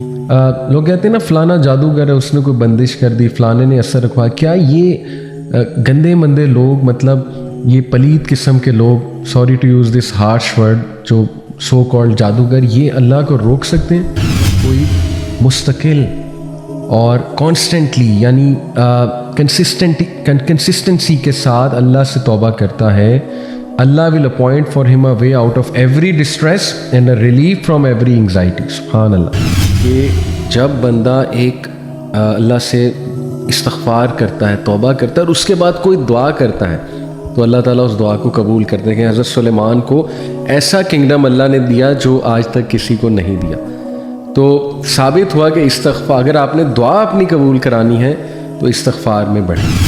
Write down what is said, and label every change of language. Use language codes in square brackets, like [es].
[hi] लोग कहते हैं ना फलाना जादूगर है, उसने कोई बंदिश कर दी, फलाने ने असर रखवा। क्या ये गंदे मंदे लोग, मतलब ये पलीद किस्म के लोग, [en] sorry to use this harsh word, [hi] जो सो कॉल्ड जादूगर, ये अल्लाह को रोक सकते हैं? कोई मुस्तकिल और कॉन्स्टेंटली यानी कंसिस्टेंसी के साथ अल्लाह से तौबा करता है, [en] Allah will appoint for him a way out of every distress and a relief from every anxiety. [ar] सुभान अल्लाह। [hi] कि जब बंदा एक अल्लाह से इस्तग़फ़ार करता है, तौबा करता है और उसके बाद कोई दुआ करता है, तो अल्लाह ताला उस दुआ को कबूल करते हैं। कि हज़रत सुलेमान को ऐसा किंगडम अल्लाह ने दिया जो आज तक किसी को नहीं दिया। तो साबित हुआ कि इस्तग़फ़ार, अगर आपने दुआ अपनी कबूल करानी है तो इस्तग़फ़ार में बढ़े।